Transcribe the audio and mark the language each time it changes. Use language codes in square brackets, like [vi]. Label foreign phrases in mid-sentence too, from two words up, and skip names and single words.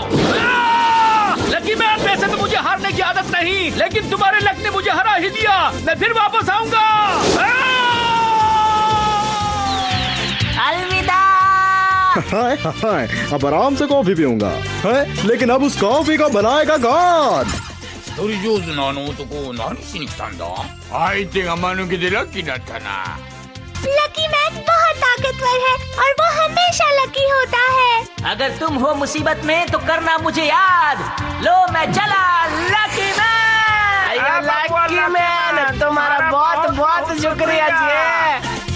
[hi] लकी मैन, वैसे तो मुझे हारने की आदत नहीं, लेकिन तुम्हारे लक ने मुझे हरा ही दिया। मैं फिर वापस आऊंगा। अलविदा। हाय हाय, अब आराम से कॉफी पीऊंगा। लेकिन अब उस कॉफी को बनाएगा कौन? [ja] 一人上手なあの男、何しに来たんだ？相手が間抜けでラッキーだったな。 [hi] लकी मैन बहुत ताकतवर है और वो हमेशा लकी होता है। अगर तुम हो मुसीबत में तो करना मुझे याद। लो मैं चला लकी मैन। लकी मैन, तुम्हारा बहुत बहुत शुक्रिया जी।